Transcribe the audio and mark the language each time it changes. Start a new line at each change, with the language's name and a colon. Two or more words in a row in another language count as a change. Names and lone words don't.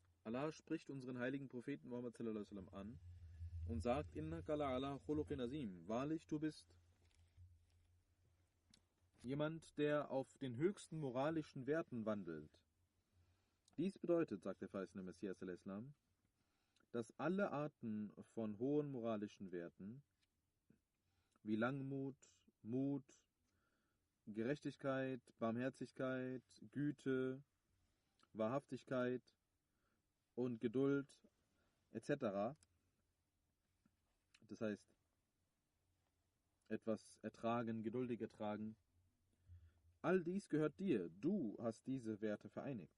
German: Allah spricht unseren heiligen Propheten Muhammad
Arabic: صلى الله عليه وسلم
German: an und sagt:
Arabic: إنك لعلى خلق عظيم.
German: Wahrlich, du bist jemand, der auf den höchsten moralischen Werten wandelt. Dies bedeutet, sagt der verheißene Messias al-Islam, dass alle Arten von hohen moralischen Werten wie Langmut, Mut, Gerechtigkeit, Barmherzigkeit, Güte, Wahrhaftigkeit und Geduld etc., das heißt etwas ertragen, geduldig ertragen, all dies gehört dir, du hast diese Werte vereinigt.